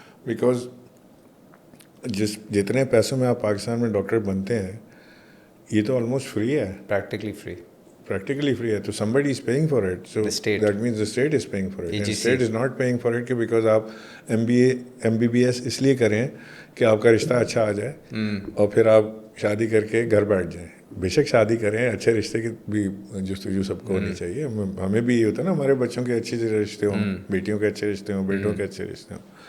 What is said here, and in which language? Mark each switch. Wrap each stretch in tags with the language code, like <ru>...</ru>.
<ur>Because جتنے پیسوں میں آپ پاکستان میں ڈاکٹر بنتے ہیں, یہ تو</ur> <en>almost free</en> <ur>ہے,</ur> <en>practically free</en> <ur>ہے. تو</ur> <en>somebody is paying for it, so that means the state is paying for it. And state is not paying for it</en> <ur>کہ because آپ MBBS اس لیے کریں کہ آپ کا رشتہ اچھا آ جائے, اور پھر آپ شادی کر کے گھر بیٹھ جائیں. بے شک شادی کریں, اچھے رشتے کی بھی جستجو سب کو ہونی چاہیے. ہمیں بھی یہ ہوتا ہے نا, ہمارے بچوں کے اچھے رشتے ہوں, بیٹیوں کے اچھے رشتے ہوں, بیٹوں کے اچھے رشتے ہوں.</ur>